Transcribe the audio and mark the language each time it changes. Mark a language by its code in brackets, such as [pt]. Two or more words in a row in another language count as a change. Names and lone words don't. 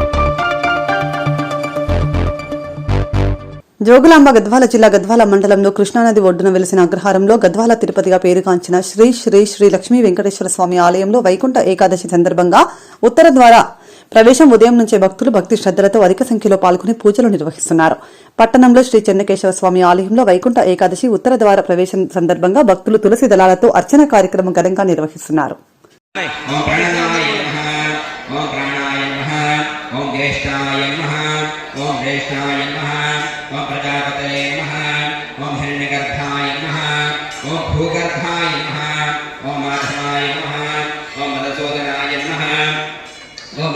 [te] జోగులాంబ గద్వాల జిల్లా గద్వాల మండలంలో కృష్ణానది ఒడ్డున వెలిసిన అగ్రహారంలో గద్వాల తిరుపతిగా పేరుగాంచిన శ్రీ శ్రీ శ్రీ లక్ష్మీ వెంకటేశ్వర స్వామి ఆలయంలో వైకుంఠ ఏకాదశి సందర్భంగా ఉత్తర ద్వార ప్రవేశం ఉదయం నుంచే భక్తులు భక్తి శ్రద్దలతో అధిక సంఖ్యలో పాల్గొని పూజలు నిర్వహిస్తున్నారు. పట్టణంలో శ్రీ చెన్నకేశవ స్వామి ఆలయంలో వైకుంఠ ఏకాదశి ఉత్తర ద్వార ప్రవేశం సందర్భంగా భక్తులు తులసి దళాలతో అర్చన కార్యక్రమం ఘనంగా నిర్వహిస్తున్నారు. [sa] ओम प्रजापतये नमः ओम हिरण्यगर्भाय नमः ओम भूगर्भाय नमः ओम माधवाय नमः ओम मधुसूदनाय नमः ओम